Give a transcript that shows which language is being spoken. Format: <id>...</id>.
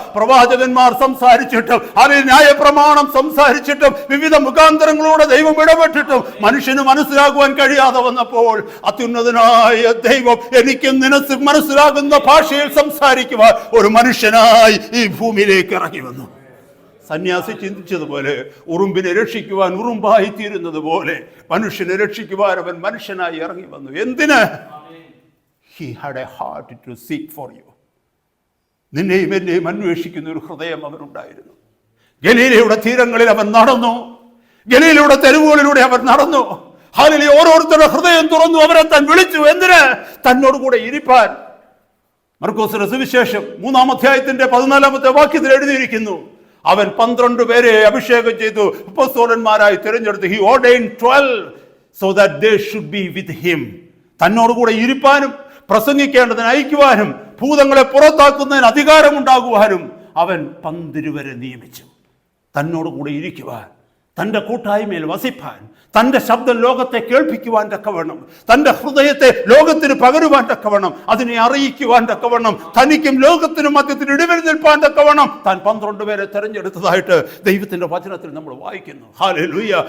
<ml>പ്രവാചകന്മാർ സംസാരിച്ചിട്ടും, അതിൽ ന്യായപ്രമാണം സംസാരിച്ചിട്ടും, വിവിധ മുഖാന്തരങ്ങളോടെ ദൈവം ഇടപെട്ടിട്ടും മനുഷ്യന് മനസ്സിലാക്കുവാൻ കഴിയാതെ വന്നപ്പോൾ അത്യുന്നതനായ ദൈവം എനിക്കും മനസ്സിലാകുന്ന ഭാഷയിൽ സംസാരിക്കുവാൻ ഒരു മനുഷ്യനായി ഈ ഭൂമിയിലേക്ക് ഇറങ്ങി വന്നു. സന്യാസി ചിന്തിച്ചതുപോലെ ഉറുമ്പിനെ രക്ഷിക്കുവാൻ ഉറുമ്പായി തീരുന്നത് പോലെ മനുഷ്യനെ രക്ഷിക്കുവാൻ അവൻ മനുഷ്യനായി ഇറങ്ങി വന്നു. എന്തിന്?</ml> <en>He had a heart to seek for you.</en> <ml>നിന്നെയും എന്നെയും അന്വേഷിക്കുന്ന ഒരു ഹൃദയം അവനുണ്ടായിരുന്നു. ഗലീലയുടെ തീരങ്ങളിൽ അവൻ നടന്നു, ഗലീലയുടെ തെരുവുകളിലൂടെ അവൻ നടന്നു. ഹാലലൂയ! ഓരോരുത്തരുടെ ഹൃദയം തുറന്നു അവരെ താൻ വിളിച്ചു. എന്തിന്? തന്നോടുകൂടെ ഇരിപ്പാൻ. മർക്കോസിന്റെ സുവിശേഷം 3-ാം അധ്യായത്തിന്റെ 14-ാമത്തെ വാക്യത്തിൽ എഴുതിയിരിക്കുന്നു, അവൻ 12 പേരെ അഭിഷേകം ചെയ്തു, അപ്പോസ്തലന്മാരായി തിരഞ്ഞെടുത്തു.</ml> <en>He ordained 12 so that they should be with him.</en> <ml>തന്നോടുകൂടെ ഇരിപ്പാനും പ്രസംഗിക്കേണ്ടതിന് അയക്കുവാനും ഭൂതങ്ങളെ പുറത്താക്കുന്നതിന് അധികാരമുണ്ടാകുവാനും അവൻ 12 പേരെ നിയമിച്ചു. തന്നോടുകൂടെ ഇരിക്കുവാൻ, തൻ്റെ കൂട്ടായ്മയിൽ വസിപ്പാൻ, തൻ്റെ ശബ്ദം ലോകത്തെ കേൾപ്പിക്കുവാൻ തക്കവണ്ണം, തൻ്റെ ഹൃദയത്തെ ലോകത്തിന് പകരുവാൻ തക്കവണ്ണം, അതിനെ അറിയിക്കുവാൻ തക്കവണ്ണം, തനിക്കും ലോകത്തിനും മധ്യത്തിൽ ഇടിവിൽ നിൽപ്പാൻ തക്കവണ്ണം താൻ 12 പേരെ തെരഞ്ഞെടുത്തതായിട്ട് ദൈവത്തിൻ്റെ വചനത്തിൽ നമ്മൾ വായിക്കുന്നു. ഹല്ലേലൂയ!</ml>